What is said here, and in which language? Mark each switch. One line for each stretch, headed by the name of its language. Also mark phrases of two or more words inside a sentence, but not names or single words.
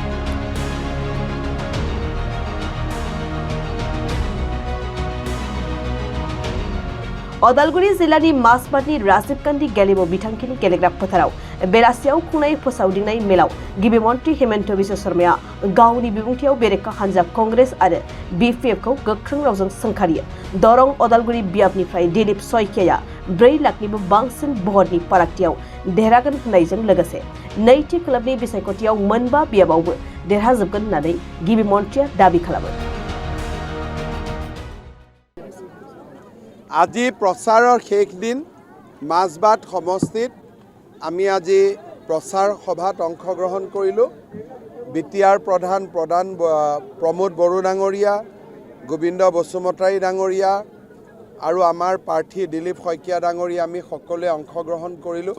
Bodo: अदालगुरि जिल्लानि मासबारनि राजीव गान्धी गेलेमु बिथांखिनि गेलेग्रा फोथाराव बेलासियाव खुंनाय फोसावदिंनाय मेलाव गिबि मन्त्रि हिमन्त बिश्व शर्माया गावनि बिबुंथियाव बेरेखा हानजा कंग्रेस आरो बीपीएफखौ गोख्रों रावजों सोंखारियो। दरं अदालगुरि बियाबनिफ्राय दिलीप सयखियाया 4 लाखनिबो बांसिन भटनि फारागथियाव देरहागोन होननायजों लोगोसे नैथि खोलोबनि बिसायख'थियाव मोनबा बियाबावबो देरहाजोबगोन होननानै गिबि मन्त्रिया दाबि खालामो।
Assamese: আজি প্ৰচাৰৰ শেষ দিন মাজবাট সমষ্টিত আমি আজি প্ৰচাৰ সভাত অংশগ্ৰহণ কৰিলোঁ। বিটিআৰ প্ৰধান প্ৰমোদ বড়ো ডাঙৰীয়া, গোবিন্দ বসুমতাৰী ডাঙৰীয়া আৰু আমাৰ প্ৰাৰ্থী দিলীপ শইকীয়া ডাঙৰীয়া আমি সকলোৱে অংশগ্ৰহণ কৰিলোঁ।